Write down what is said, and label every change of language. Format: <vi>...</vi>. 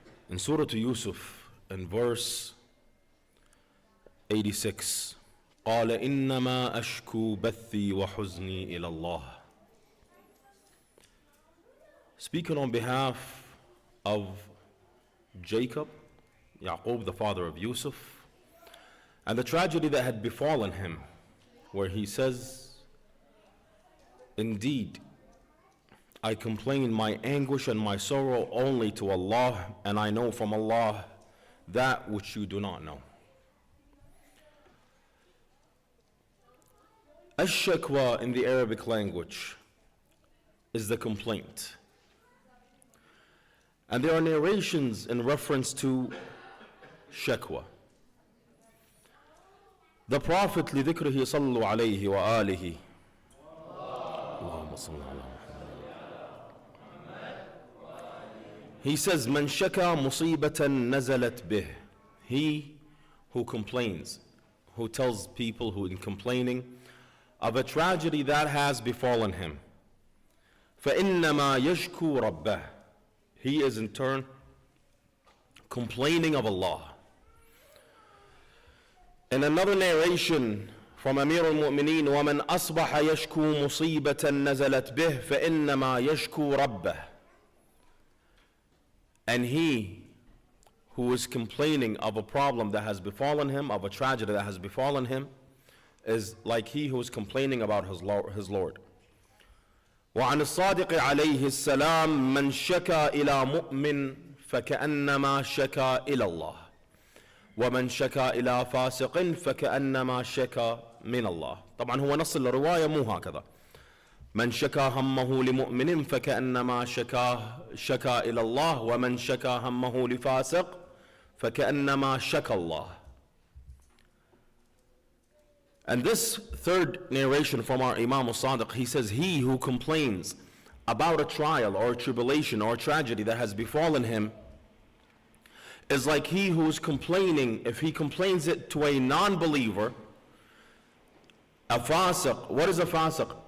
<en>In Surah Yusuf, in verse 86,</en> <ar>قال إنما أشكو بثي وحزني إلى الله.</ar> <en>Speaking on behalf of Jacob, Yaqub, the father of Yusuf, and the tragedy that had befallen him, where he says, indeed, I complain my anguish and my sorrow only to Allah, and I know from Allah that which you do not know. Ash-shakwa in the Arabic language is the complaint. And there are narrations in reference to shakwa. The Prophet</en> <ar>لذكره صلوا عليه وآله اللهم صل على</ar> <en>he says,</en> <ar>من شكا مصيبة نزلت به.</ar> <en>He who complains, who tells people who in complaining of a tragedy that has befallen him.</en> <ar>فإنما يشكو ربه.</ar> <en>He is in turn complaining of Allah. In another narration from Amir al-Mu'mineen,</en> <ar>ومن أصبح يشكو مصيبة نزلت به فإنما يشكو ربه.</ar> <en>And he who is complaining of a problem that has befallen him, of a tragedy that has befallen him, is like he who is complaining about his Lord.</en> <ar>وعن الصادق عليه السلام من شكا إلى مؤمن فكأنما شكا إلى الله ومن شكا إلى فاسق فكأنما شكا من الله. طبعا هو نص الرواية مو هكذا. من شكا همه لمؤمن فكأنما شكا إلى الله ومن شكا همه لفاسق فكأنما شكا الله.</ar> <en>And this third narration from our Imam al-Sadiq, he says, he who complains about a trial or a tribulation or a tragedy that has befallen him is like he who's complaining, if he complains it to a non-believer, a fasiq. What is a fasiq?</en>